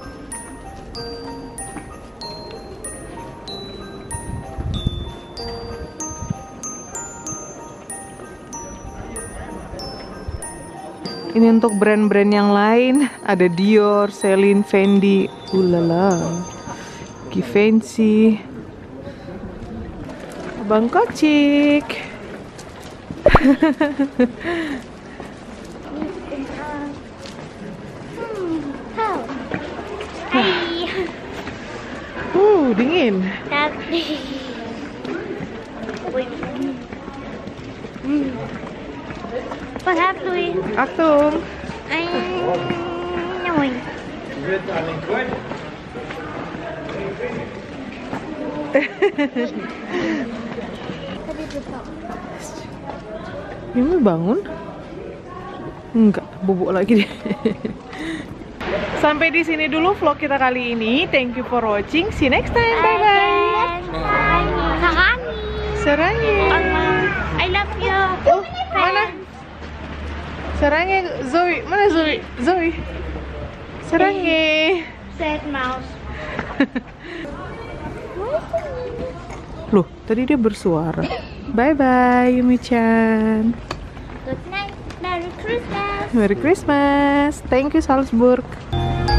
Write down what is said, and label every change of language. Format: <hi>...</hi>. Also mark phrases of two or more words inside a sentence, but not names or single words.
<id>Ini untuk brand-brand yang lain, ada Dior, Celine, Fendi, ulala, Givenchy, Abang Kocik. Hai. Dingin. Tapi.</id> <nl>Wat hebt u? Achtung. Mooi.</nl> <id>Ini bangun? Enggak, bubuk lagi deh. Sampai di sini dulu vlog kita kali ini.</id> <en>Thank you for watching. See you next time. Bye bye. Sarangi. I love you.</en> <id>Oh, mana? Sarangi, Zoe. Mana Zoe? Zoe. Sarangi.</id> <en>Sad mouse.</en> <id>Loh, tadi dia bersuara.</id> <en>Bye bye, Yumi-chan. Good night. Merry Christmas. Merry Christmas. Thank you, Salzburg.</en>